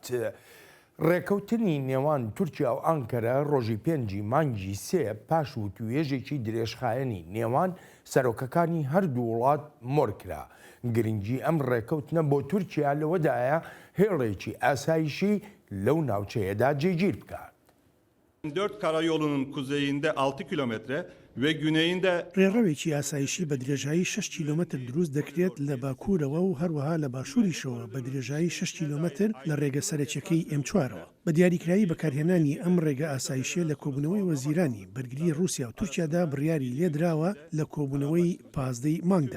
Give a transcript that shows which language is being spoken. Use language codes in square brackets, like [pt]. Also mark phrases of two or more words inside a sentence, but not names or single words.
[ckb] ڕێکەوتنی نێوان تورکیا و ئەنکەرە ڕۆژی 5 مانگی 3 پاش و توێژێکی درێژخایەنی نێوان سەرۆکەکانی هەردوو وڵات مۆرکرا. گرنگی ئەم ڕێکەوتنە بۆ تورکیا لەوەدایە هێڵێکی ئاسایشی لەو ناوچەیەدا جێگیر بکات. [tr] 4 karayolunun kuzeyinde 6 kilometre ve güneyinde [ckb] ڕێڕەوێکی ئاسایشی بە درێژایی 6 کیلومتر دروست دەکرێت لە باکوورەوە و هەروەها لە باشووریشەوە بە درێژایی 6 کیلومتر لە ڕێگە سەرەکیەکەی M4ەوە. بە دیاریکراوی بەکارهێنانی ئەم ڕێگە ئاسایشیە لە کۆبوونەوەی وەزیرانی بەرگری رووسیا و تورکیادا بڕیاری لێدراوە لە کۆبوونەوەی 15 مانگدا.